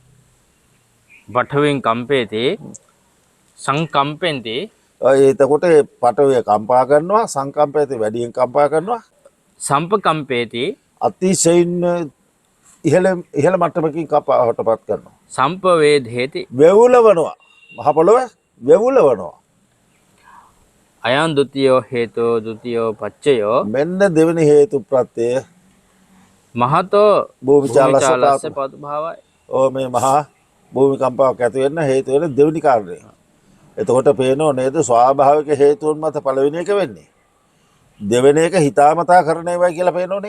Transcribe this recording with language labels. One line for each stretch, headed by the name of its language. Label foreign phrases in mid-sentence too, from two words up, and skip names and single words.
Pali: පඨවින් කම්පේති සංකම්පෙන්ති
Sinhala: එතකොට පටවිය කම්පා කරනවා සංකම්පයති වැඩියෙන් කම්පා කරනවා
Pali: සම්පකම්පේති
Sinhala: අතිශයින් ඉහළ මට්ටමකින් කපාවට පත් කරනවා.
Pali: සම්පවේදේති
Sinhala: වෙවුලවනවා මහ පොළොව වෙවුලවනවා.
Pali: අයං ဒ ුතියෝ හේතෝ ဒ ුතියෝ පච්චයෝ
Sinhala: මෙන්න දෙවෙනි හේතු ප්‍රත්‍යය
Pali: මහතෝ භූමිචාලස්ස භූමිචාලස්ස පදුභාවයි.
Sinhala: මේ මහා භූමිකම්පාවක් ඇති වෙන්න හේතු වෙන දෙවෙනි කාරණය. එතකොට පේනෝ නේද ස්වාභාවික හේතුන් මත පළවෙනි එක වෙන්නේ. දෙවෙනි එක හිතාමතා කරන ඒවා කියලා පේනෝනේ.